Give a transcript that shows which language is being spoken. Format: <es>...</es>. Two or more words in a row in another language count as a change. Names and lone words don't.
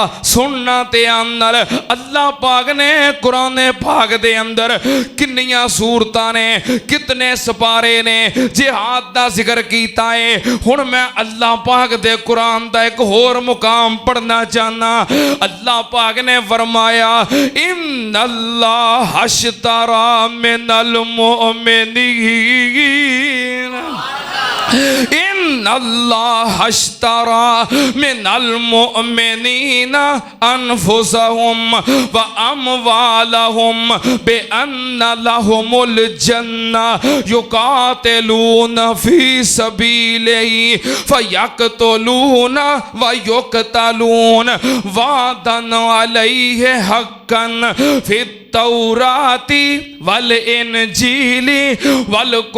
<pa>ਸੁਣਨਾ ਤੇ ਆਨਲ ਅੱਲਾਹ ਪਾਕ ਨੇ ਕੁਰਾਨ ਪਾਕ ਦੇ ਅੰਦਰ ਕਿੰਨੀਆਂ ਸੂਰਤਾਂ ਨੇ, ਕਿੰਨੇ ਸਪਾਰੇ ਨੇ ਜਿਹਾਦ ਦਾ ਜ਼ਿਕਰ ਕੀਤਾ ਹੈ। ਹੁਣ ਮੈਂ ਅੱਲਾਹ ਪਾਕ ਦੇ ਕੁਰਾਨ ਦਾ ਇੱਕ ਹੋਰ ਮੁਕਾਮ ਪੜ੍ਹਨਾ ਚਾਹਨਾ। ਅੱਲਾਹ ਪਾਕ ਨੇ ਫ਼ਰਮਾਇਆ</pa> <ar>إن الله اشترى من المؤمنين, إن الله اشترى من المؤمنين أنفسهم وأموالهم بأن لهم الجنة يقاتلون في سبيله فيقتلون ويقتلون وعدا عليه حقا في التوراة والإنجيل و</ar>